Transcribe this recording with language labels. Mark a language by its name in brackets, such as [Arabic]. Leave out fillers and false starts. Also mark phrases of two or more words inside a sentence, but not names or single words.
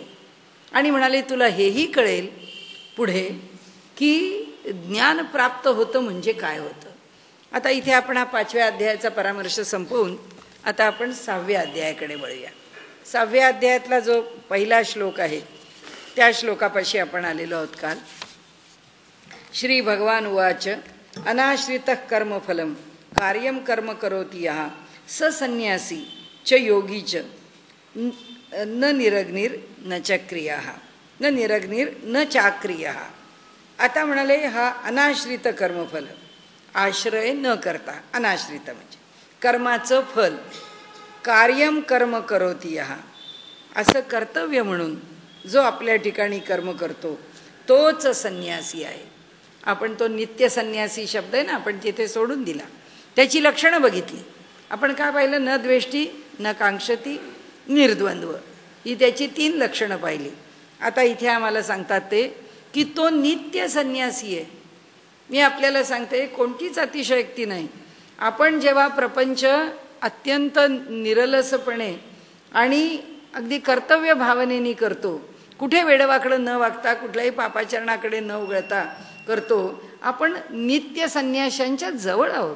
[Marathi] आणि म्हणाले तुला हेही कळेल पुढे की ज्ञान प्राप्त होतं म्हणजे काय होतं. आता इथे आपण हा 5व्या अध्यायाचा परामर्श संपवून आता आपण 6व्या अध्यायाकडे वळूया. 6व्या अध्यायातला जो पहिला श्लोक आहे त्या श्लोकापाशी आपण आलेलो आहोत काल. [Sanskrit] श्री भगवान उवाच अनाश्रितः कर्मफलम कार्यम कर्म करोति यः स संन्यासी च योगी च न निरग्निर न चक्रियः न निरग्निर न चाक्रियः. [Marathi] आता म्हणाले हा [Sanskrit] अनाश्रित कर्मफल, [Marathi] आश्रय न करता, अनाश्रित म्हणजे कर्माचं फल, [Sanskrit] कार्यम कर्म करोति यः, [Marathi] असं कर्तव्य म्हणून जो आपल्या ठिकाणी कर्म करतो तोच संन्यासी आहे. आपण तो नित्य संन्यासी शब्द आहे ना, आपण तिथे सोडून दिला. त्याची लक्षणं बघितली आपण. काय पाहिलं? [Sanskrit] न द्वेष्टी न कांक्षती निर्द्वंद्व, [Marathi] ही त्याची 3 लक्षणं पाहिली. आता इथे आम्हाला सांगतात ते की तो नित्य संन्यासी आहे. मी आपल्याला सांगते कोणतीच अतिशयोक्ती नाही. आपण जेव्हा प्रपंच अत्यंत निरलसपणे आणि अगदी कर्तव्य भावनेने करतो, कुठे वेडवाकडं न वागता, कुठल्याही पापाचरणाकडे न उघळता करतो, आपण नित्य संन्याशांच्या जवळ आहोत.